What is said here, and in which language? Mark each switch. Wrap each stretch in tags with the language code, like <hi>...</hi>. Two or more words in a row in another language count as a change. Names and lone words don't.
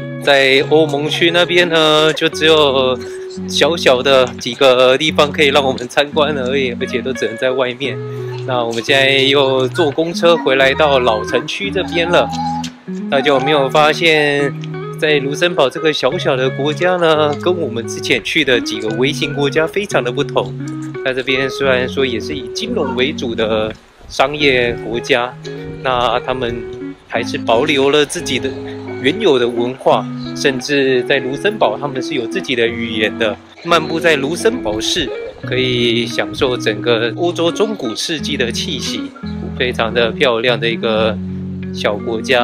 <zh>在歐盟區那邊呢，就只有小小的幾個地方可以讓我們參觀而已，而且都只能在外面。那我們現在又坐公車回來到老城區這邊了。大家有沒有發現，在盧森堡這個小小的國家呢，跟我們之前去的幾個微型國家非常的不同。在這邊雖然說也是以金融為主的商業國家，那他們還是保留了自己的原有的文化，甚至在盧森堡他們是有自己的語言的。漫步在盧森堡市，可以享受整個歐洲中古世紀的氣息，非常的漂亮的一個小國家。</zh>